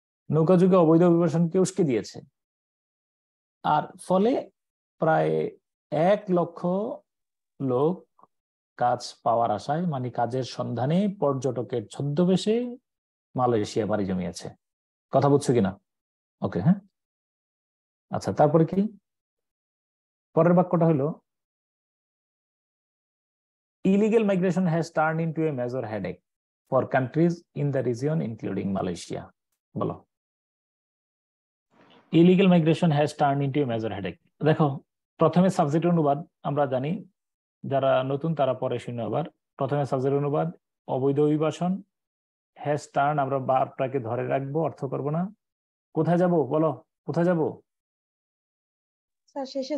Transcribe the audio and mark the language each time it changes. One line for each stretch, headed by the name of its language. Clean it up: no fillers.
Bangla: নৌকা যুগে অবৈধ অভিবাসনকে উস্কে দিয়েছে, আর ফলে প্রায় 1 লক্ষ লোক কাজ পাওয়ার আশায়, মানে কাজের সন্ধানে পর্যটকের ছদ্মবেশে মালয়েশিয়া পাড়ি জমিয়েছে। কথা বুঝছো কিনা? ওকে, হ্যাঁ আচ্ছা, তারপরে কি পরের বাক্যটা হলো
English: illegal migration has turned into a major headache for countries in the region including Malaysia.
Bangla: বলো,
English: illegal migration has turned into a major headache.
Bangla: দেখো প্রথমে সাবজেক্ট অনুবাদ আমরা জানি, যারা নতুন তারা পরে শুনে। আবার প্রথমে সাবজেক্ট অনুবাদ অবৈধ অভিবাসন,
English: has turn
Bangla: আমরা বারটাকে ধরে রাখবো, অর্থ করব না। কোথায় যাব বলো, কোথায় যাব? স্যার শেষে